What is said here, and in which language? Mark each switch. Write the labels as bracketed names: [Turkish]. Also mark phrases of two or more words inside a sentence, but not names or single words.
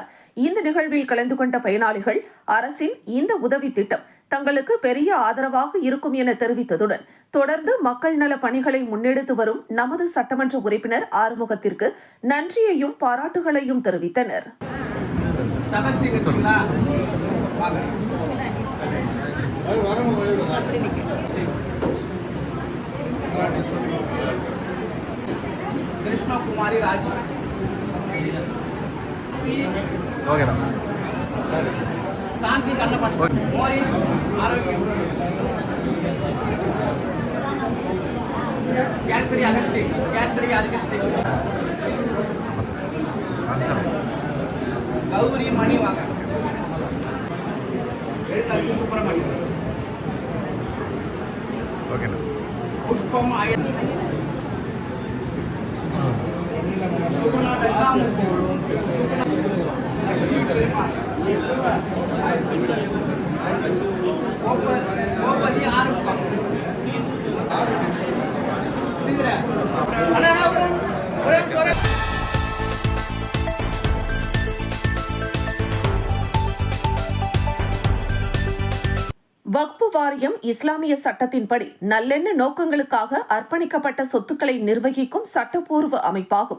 [Tamil] இந்த நிகழ்வில் கலந்து கொண்ட பயனாளிகள் அரசின் இந்த உதவி திட்டம் தங்களுக்கு பெரிய ஆதரவாக இருக்கும் என தெரிவித்ததுடன் தொடர்ந்து மக்கள் நல பணிகளை முன்னெடுத்து வரும் நமது சட்டமன்ற உறுப்பினர் ஆறுமுகத்திற்கு நன்றியையும் பாராட்டுகளையும் தெரிவித்தனர். கிருஷ்ணகுமாரி ராஜு शांति कन्नपट मोरिस आरोग्य कैत्री अगस्टी गौरी मणिवाग सुब्रमण्य पुष्पम सुगुणा दशामूर्ति गोपति आरुमुகம் வக்ஃப் வாரியம் இஸ்லாமிய சட்டத்தின்படி நல்லெண்ண நோக்கங்களுக்காக அர்ப்பணிக்கப்பட்ட சொத்துக்களை நிர்வகிக்கும் சட்டப்பூர்வ அமைப்பாகும்.